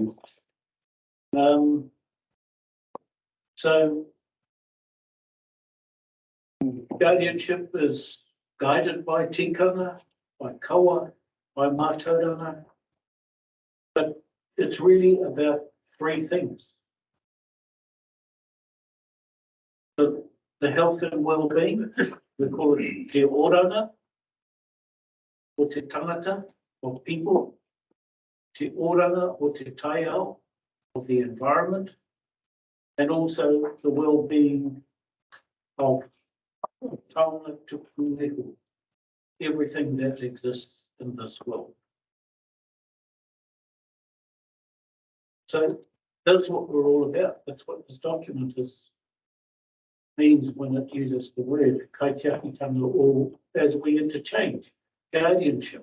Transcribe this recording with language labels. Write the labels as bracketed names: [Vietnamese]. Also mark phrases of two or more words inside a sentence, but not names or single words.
[English] So guardianship is guided by tikanga, by kawa, by mātauranga, but it's really about three things. The health and well-being, we call it [Māori] te oranga, [English] or [Māori] te tangata [English] of people, [Māori] te oranga [English] or [Māori] te taiao [English] of the environment, and also the well-being of [Māori] taonga tuku nehu, [English] everything that exists in this world. So that's what we're all about. That's what this document means when it uses the word kaitiakitanga, or as we interchange, guardianship.